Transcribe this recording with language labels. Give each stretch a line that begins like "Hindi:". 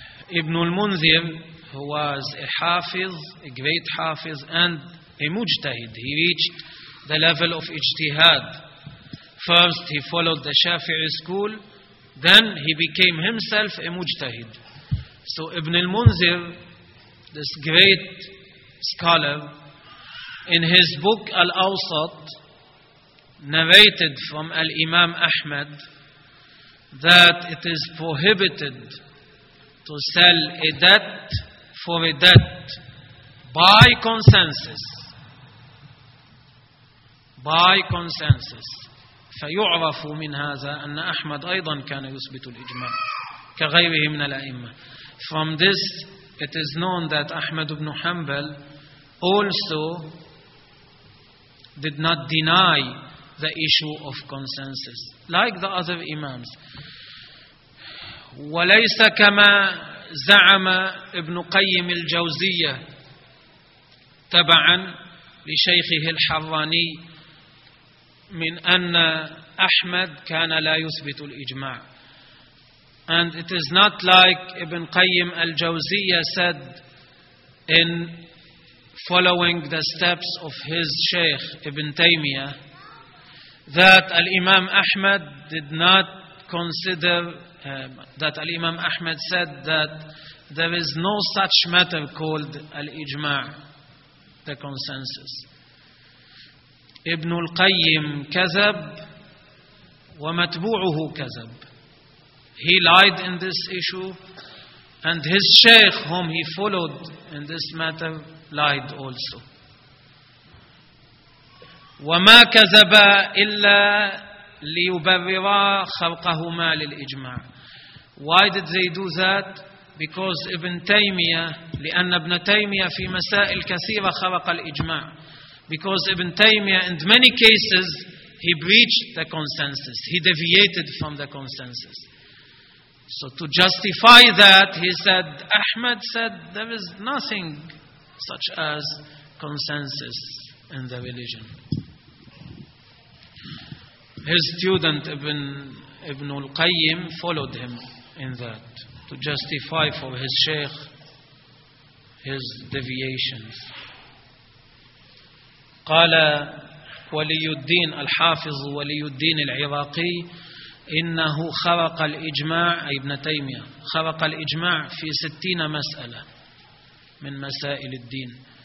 Arabic: ابن المنذر هو حافظ,
English: a great حافظ and a مجتهد. He reached the level of اجتهاد. First he followed the Shafi'i school, then he became himself a مجتهد. So Ibn al-Munzir, this great scholar, in his book Al-Awsat, narrated from Al-Imam Ahmad that it is prohibited to sell a debt for a debt by consensus. By consensus.
Arabic: فيعرف من هذا أن أحمد أيضا كان يثبت الإجماع كغيره من الأئمة.
English: From this it is known that Ahmad ibn Hanbal also did not deny the issue of consensus like the other imams.
Arabic: وليس كما زعم ابن قيم الجوزية تبعا لشيخه الحراني من أن أحمد كان لا يثبت الإجماع.
English: And it is not like Ibn Qayyim al-Jawziyya said in following the steps of his Shaykh Ibn Taymiyyah that Al-Imam Ahmad did not consider that Al-Imam Ahmad said that there is no such matter called Al-Ijma' the consensus.
Arabic: Ibn al-Qayyim kazab wa matbu'uhu kazab.
English: He lied in this issue, and his sheikh, whom he followed in this matter, lied also.
Arabic: وَمَا كَذَبَا إِلَّا لِيُبَرِّرَا خَرْقَهُمَا لِلْإِجْمَعِ.
English: Why did they do that? Because Ibn Taymiyyah,
Arabic: لأن ابن تيمية في مسائل كثيرة خرق الإجماع.
English: Because Ibn Taymiyyah, in many cases, he breached the consensus. He deviated from the consensus. So to justify that, he said, Ahmed said, there is nothing such as consensus in the religion. His student, Ibn al-Qayyim, followed him in that, to justify for his sheikh his deviations.
Arabic: قال ولي الدين الحافظ ولي الدين العراقي إنه خرق الإجماع أي ابن تيمية خرق الإجماع في 60 مسألة من مسائل الدين.